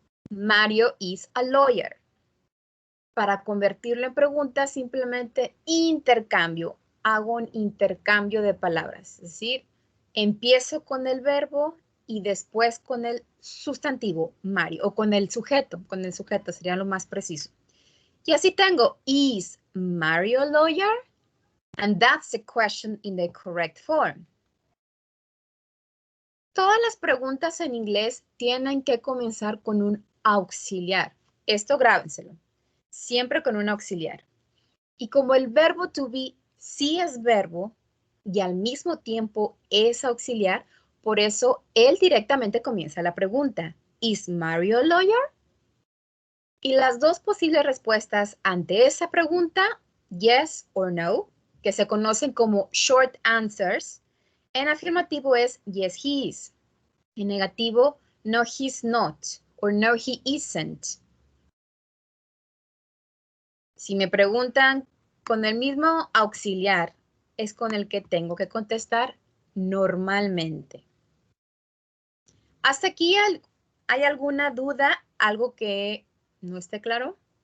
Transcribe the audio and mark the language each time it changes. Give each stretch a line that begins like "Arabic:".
English: Mario is a lawyer.
Spanish: Para convertirlo en pregunta, simplemente intercambio. Hago un intercambio de palabras. Es decir, empiezo con el verbo y después con el sustantivo, Mario, o con el sujeto. Con el sujeto sería lo más preciso. Y así tengo,
English: is Mario a lawyer? And that's the question in the correct form.
Spanish: Todas las preguntas en inglés tienen que comenzar con un auxiliar. Esto grábenselo. Siempre con un auxiliar. Y como el verbo to be sí es verbo y al mismo tiempo es auxiliar, por eso él directamente comienza la pregunta.
English: ¿Is Mario a lawyer?
Spanish: Y las dos posibles respuestas ante esa pregunta,
English: yes or no,
Spanish: que se conocen como
English: short answers.
Spanish: En afirmativo es
English: yes, he is.
Spanish: En negativo,
English: no, he's not, or no, he isn't.
Spanish: Si me preguntan con el mismo auxiliar, es con el que tengo que contestar normalmente. ¿Hasta aquí hay alguna duda? ¿Algo que no esté claro?